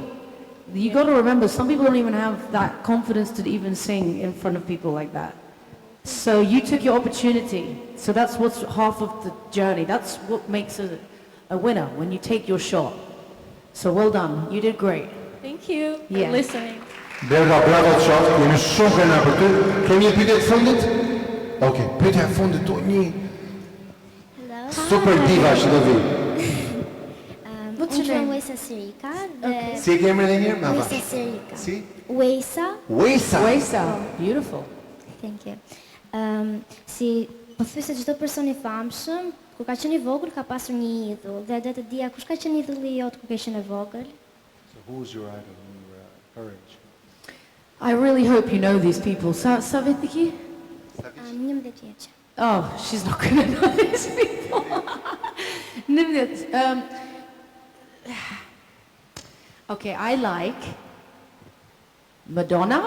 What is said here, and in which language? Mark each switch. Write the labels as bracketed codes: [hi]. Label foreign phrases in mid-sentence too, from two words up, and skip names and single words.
[en] You got to remember, some people don't even have that confidence to even sing in front of people like that. So you took your opportunity. So that's what's half of the journey. That's what makes a winner, when you take your shot. So well done. You did great. Thank you for Yeah. listening. [sq] Berga, bravo të qoftë, jemi shumë krenar për ty. Kemi një pyetje të fundit? Okej, pyetja e fundit tu një super diva që do vi. [en] What's your name? Wesa Sirika. [sq] Si e ke emrin edhe një herë? Wesa Sirika. Si? Wesa. Wesa. Wesa. [en] Beautiful. Thank you. [sq] Si po thuaj se çdo person i famshëm, kur ka qenë i vogël ka pasur një idhull. Dhe do të dija kush ka qenë idhulli jot kur ke qenë i vogël? [en] So who's your idol when you were her age? I really hope you know these people. Savitiki? [sq] 11 vjeç. [en] Oh, she's not going to know these people. Okay, I like Madonna.